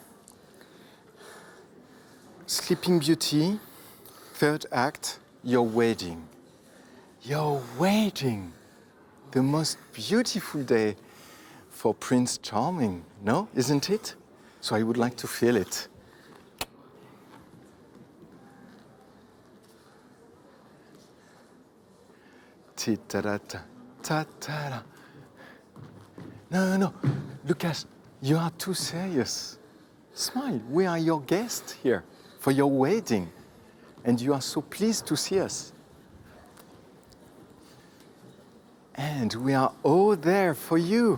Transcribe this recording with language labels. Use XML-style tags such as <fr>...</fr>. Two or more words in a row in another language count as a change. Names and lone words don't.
<en>Sleeping Beauty, third act, you're waiting. You're waiting. The most beautiful day for Prince Charming, no? Isn't it? So I would like to feel it. Ti-ta-da-ta, ta-ta-da. No. Lucas, you are too serious. Smile. We are your guests here for your wedding. And you are so pleased to see us. And we are all there for you.</en>